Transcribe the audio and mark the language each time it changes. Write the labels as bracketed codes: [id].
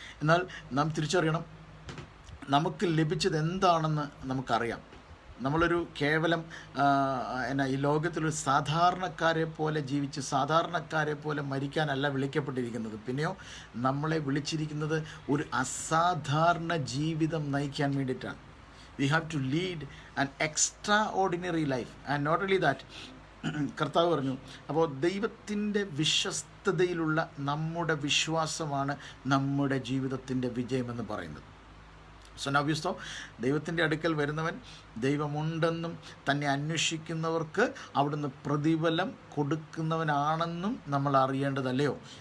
[ml] എന്നാൽ നാം തിരിച്ചറിയണം, നമുക്ക് ലഭിച്ചത് എന്താണെന്ന് നമുക്കറിയാം. നമ്മളൊരു കേവലം ഈ ലോകത്തിലൊരു സാധാരണക്കാരെ പോലെ ജീവിച്ച് സാധാരണക്കാരെ പോലെ മരിക്കാനല്ല വിളിക്കപ്പെട്ടിരിക്കുന്നത്. പിന്നെയോ നമ്മളെ വിളിച്ചിരിക്കുന്നത് ഒരു അസാധാരണ ജീവിതം നയിക്കാൻ വേണ്ടിയിട്ടാണ്. [en] We have to lead an extraordinary life. And not only that, [ml] കർത്താവ് പറഞ്ഞു, അപ്പോൾ ദൈവത്തിൻ്റെ വിശ്വസ്തതയിലുള്ള നമ്മുടെ വിശ്വാസമാണ് നമ്മുടെ ജീവിതത്തിൻ്റെ വിജയമെന്ന് പറയുന്നത്. [en] so now you saw, [ml] ദൈവത്തിൻ്റെ അടുക്കൽ വരുന്നവൻ ദൈവമുണ്ടെന്നും തന്നെ അന്വേഷിക്കുന്നവർക്ക് അവിടുന്ന് പ്രതിഫലം കൊടുക്കുന്നവനാണെന്നും നമ്മൾ അറിയേണ്ടതല്ലയോ?